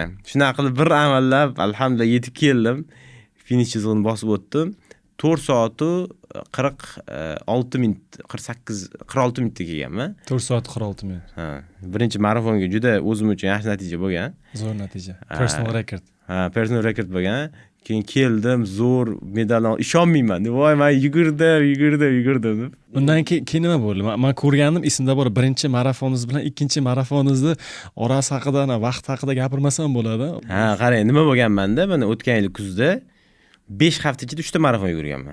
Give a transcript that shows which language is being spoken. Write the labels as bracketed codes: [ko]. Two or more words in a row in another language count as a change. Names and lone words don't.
[uz] Shunaqa qilib bir amallab alhamdulillah yetib keldim. Finish chizig'ini bosib o'tdim. 4 soat 46 minut, 46 minutda kelganman. 4 soat 46 minut. Ha, birinchi marafonga juda o'zim uchun yaxshi natija bo'lgan. Zo'r natija. [en] Personal record. Personal record [uz] bo'lgan. Keyin keldim, zo'r medaldan ishonmayman. Voy, men yugurdim. Undan keyin nima bo'ldi? Men ko'rgandim, esimda bor. Birinchi marafoningiz bilan ikkinchi marafoningizni orasi haqida, vaqt haqida gapirmasam bo'ladi. Ha, qarang, nima bo'lganmanda, mana o'tgan yil kuzda 5 hafta ichida 3 ta marafon yugurganman.